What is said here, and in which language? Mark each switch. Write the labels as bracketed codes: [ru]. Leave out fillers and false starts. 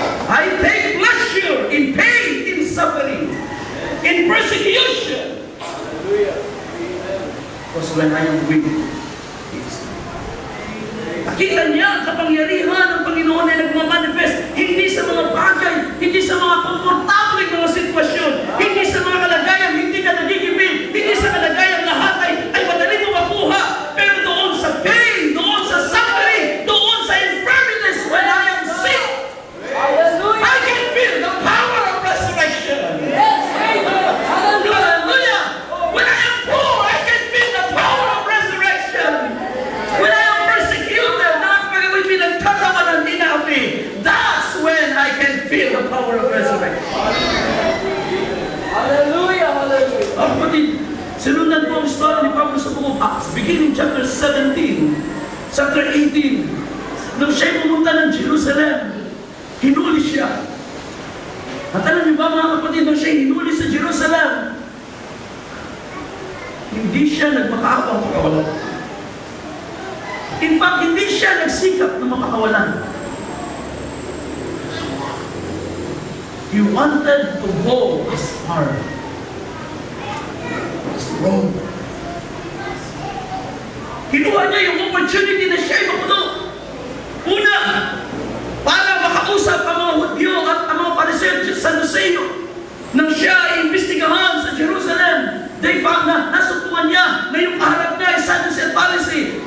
[en] I take pleasure in pain, in suffering, in persecution. Because when I am weak, [tl] nakita niya ang kapangyarihan ng Panginoon ay nagmamanifest hindi sa mga bagay, hindi sa mga komportable mga sitwasyon, hindi sa mga kalagayan, hindi ka nagigipin, hindi sa kalagayan lahat ay madali mo makuha, pero doon sa pain, doon sa suffering, doon sa infirmities, [en] when I am sick, hallelujah, I can feel the power of resurrection. Yes, hallelujah. When I am poor, I can feel the power of resurrection. When I am persecuted, [tl] pinagtatawanan din namin, [en] that's when I can feel the power of resurrection. Hallelujah, hallelujah. [tl] Kapatid, sinundan ko ang story ni Pablo sa buong Acts, beginning chapter 17, chapter 18. Nung siya'y pumunta ng Jerusalem, hinuli siya. At alam niyo ba mga kapatid, nung siya'y hinuli sa Jerusalem, hindi siya nagmakaabang pagkawalan. [en] In fact, [tl] hindi siya nagsikap na mapakawalan. [en] He wanted to go as far as Rome. [tl] Kinuha niya yung opportunity na siya'y mapuno. Una, para makausap ang mga Hudyo at ang mga Pariseo at Saduseo nang siya ay imbestigahan sa Jerusalem. [en] They found [tl] na nasukuan niya na yung kaharap niya ay Sadducee at Pharisee.